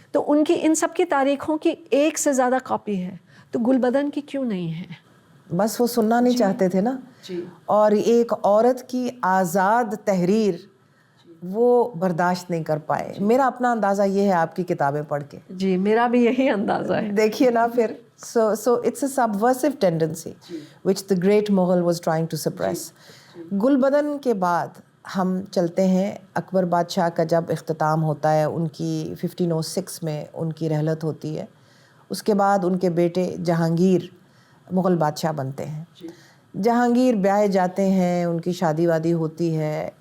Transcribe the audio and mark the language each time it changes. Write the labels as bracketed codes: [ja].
[hi] तो उनकी इन सब की तारीखों की 1 से ज़्यादा कॉपी है. तो गुलबदन की क्यों नहीं है? बस वो सुनना नहीं चाहते थे ना. और एक औरत की आज़ाद तहरीर वो बर्दाश्त नहीं कर पाए. मेरा अपना अंदाज़ा ये है आपकी किताबें पढ़ के. जी, मेरा भी यही अंदाज़ा है. देखिए ना फिर. [en] So it's a subversive tendency which the great Mughal was trying to suppress. [hi] Gulbadan के बाद हम चलते हैं अकबर बादशाह का. जब इख्तिताम होता है उनकी 1506 में उनकी रहलत होती है. उसके बाद उनके बेटे जहांगीर मुग़ल बादशाह बनते हैं. जहांगीर ब्याहे जाते हैं, उनकी शादी वादी होती है.